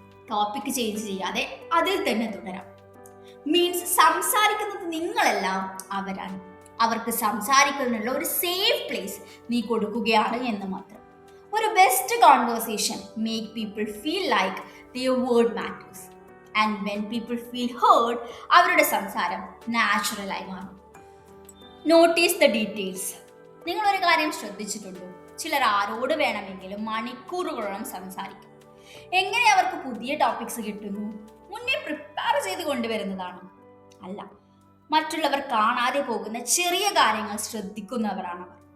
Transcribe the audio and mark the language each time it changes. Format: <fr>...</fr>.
<ml>Topic change ചെയ്യാതെ അതിൽ തന്നെ തുടരാം. മീൻസ് സംസാരിക്കുന്നത് നിങ്ങളല്ല, അവരാണ്. അവർക്ക് സംസാരിക്കുന്നതിനുള്ള ഒരു സേഫ് പ്ലേസ് നീ കൊടുക്കുകയാണ് എന്ന് മാത്രം. ഒരു</ml> <en>Best conversation make people feel like their word matters. And when people feel heard,</en> <ml>അവരുടെ സംസാരം നാച്ചുറലായി മാറും.</ml> <en>Notice the details.</en> <ml>നിങ്ങളൊരു കാര്യം ശ്രദ്ധിച്ചിട്ടുണ്ടോ? ചിലർ ആരോട് വേണമെങ്കിലും മണിക്കൂറുകളോളം സംസാരിക്കും. എങ്ങനെ അവർക്ക് പുതിയ ടോപ്പിക്സ് കിട്ടുന്നു? മുന്നേ പ്രിപ്പയർ ചെയ്ത് കൊണ്ടുവരുന്നതാണ്? അല്ല, മറ്റുള്ളവർ കാണാതെ പോകുന്ന ചെറിയ കാര്യങ്ങൾ ശ്രദ്ധിക്കുന്നവരാണ്.</ml>